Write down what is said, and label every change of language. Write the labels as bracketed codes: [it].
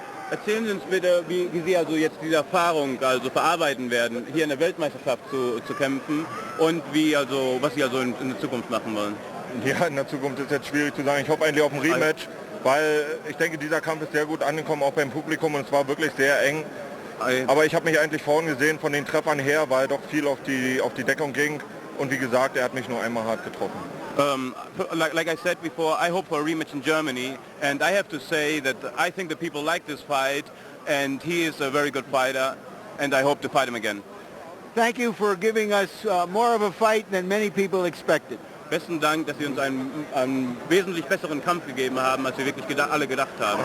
[de] Erzählen Sie uns bitte, wie Sie also jetzt diese Erfahrung verarbeiten werden, hier in der Weltmeisterschaft zu kämpfen und was Sie also in der Zukunft machen wollen. Ja, in der Zukunft ist jetzt schwierig zu sagen. Ich hoffe eigentlich auf ein Rematch, weil ich denke, dieser Kampf ist sehr gut angekommen, auch beim Publikum, und es war wirklich sehr eng. Aber ich habe mich eigentlich vorhin gesehen von den Treffern her, weil doch viel auf die Deckung ging. Und wie gesagt, er hat mich nur einmal hart getroffen. [en] Like I said before, I hope for a rematch in Germany, and I have to say that I think the people like this fight, and he is a very good fighter, and I hope to fight him again. Thank you for giving us more of a fight than many people expected. [de] Besten Dank, dass Sie uns einen wesentlich besseren Kampf gegeben haben, als wir wirklich alle gedacht haben.